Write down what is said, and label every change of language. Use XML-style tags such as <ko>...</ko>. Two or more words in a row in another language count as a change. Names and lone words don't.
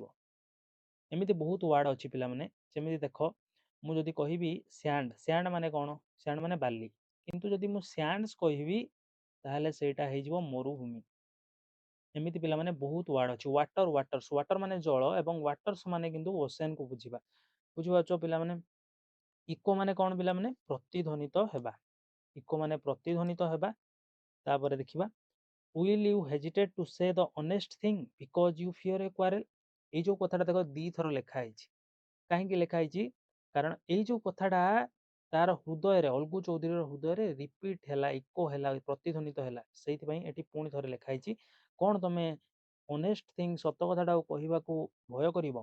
<or>ଏମିତି ବହୁତ ୱାର୍ଡ ଅଛି ପିଲାମାନେ, ଯେମିତି ଦେଖ ମୁଁ ଯଦି କହିବି ସ୍ୟାଣ୍ଡ, ସ୍ୟାଣ୍ଡ ମାନେ କ'ଣ, ସ୍ୟାଣ୍ଡ ମାନେ ବାଲି, କିନ୍ତୁ ଯଦି ମୁଁ ସ୍ୟାଣ୍ଡସ୍ କହିବି ତାହେଲେ ସେଇଟା ହେଇଯିବ ମରୁଭୂମି। ଏମିତି ପିଲାମାନେ ବହୁତ ୱାର୍ଡ ଅଛି।</or> <en>water waters,</en> <or>ୱାଟର ମାନେ ଜଳ ଏବଂ ୱାଟର୍ସ ମାନେ କିନ୍ତୁ ଓସେନକୁ ବୁଝିବା। ବୁଝିପାରୁଛ ପିଲାମାନେ? ଇକୋ ମାନେ କଣ ପିଲାମାନେ? ପ୍ରତିଧ୍ୱନିତ ହେବା। ଇକୋ ମାନେ ପ୍ରତିଧ୍ୱନିତ ହେବା। ତାପରେ ଦେଖିବା,</or> <en>will you hesitate to say the honest thing because you fear a quarrel?</en> <or>ଏଇ ଯୋଉ କଥାଟା ଦେଖ ଦିଥର ଲେଖା ହେଇଛି। କାହିଁକି ଲେଖା ହେଇଛି? କାରଣ ଏଇ ଯୋଉ କଥାଟା ତାର ହୃଦୟରେ, ଅଲଗୁ ଚୌଧୁରୀର ହୃଦୟରେ ରିପିଟ୍ ହେଲା, ଇକୋ ହେଲା, ପ୍ରତିଧ୍ୱନିତ ହେଲା। ସେଇଥିପାଇଁ ଏଠି ପୁଣି ଥରେ ଲେଖା ହେଇଛି। କଣ ତମେ</or> <en>honest thing,</en> <or>ସତ କଥାଟାକୁ କହିବାକୁ ଭୟ କରିବ?</or>